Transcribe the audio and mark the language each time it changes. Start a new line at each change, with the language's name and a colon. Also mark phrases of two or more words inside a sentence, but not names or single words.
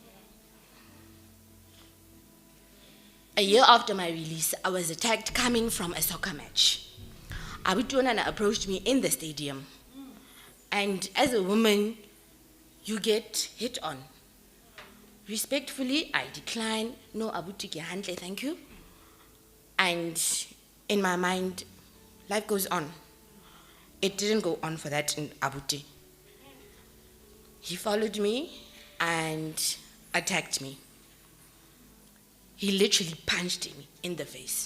English: A year after my release, I was attacked coming from a soccer match. Abutuana approached me in the stadium. And as a woman, you get hit on. Respectfully, I decline. No,
Southern Sotho: Abuti ke hantle,
English: thank you. And in my mind, life goes on. It didn't go on for that in Abuti. He followed me and attacked me. He literally punched me in the face.